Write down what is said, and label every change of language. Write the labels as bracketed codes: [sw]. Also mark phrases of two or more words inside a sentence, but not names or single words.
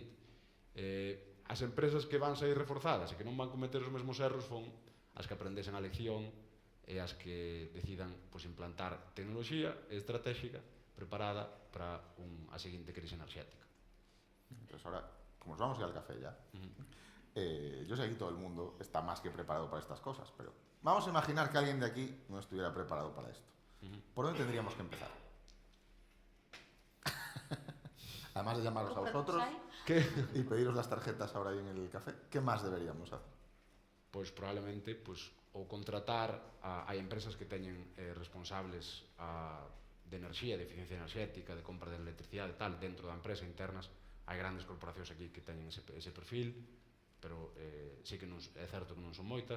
[gl] As empresas que van sair reforzadas e que non van cometer os mesmos erros son as que aprendesen a lección e as que decidan implantar tecnoloxía estratégica preparada para a seguinte crise enerxética. [es] Entonces ahora, como nos vamos a ir al café ya, yo sé que aquí todo el mundo está más que preparado para estas cosas, pero vamos a imaginar que alguien de aquí no estuviera preparado para esto. ¿Por dónde tendríamos que empezar? Además de llamaros a vosotros y pediros las tarjetas ahora ahí en el café, ¿qué más deberíamos hacer? [gl] Pois probablemente ou contratar hai empresas que teñen responsables de enerxía, de eficiencia enerxética, de compra de electricidade e tal, dentro da empresa internas. Hai grandes corporacións aquí que teñen ese perfil, pero sí que é certo que non son moitas.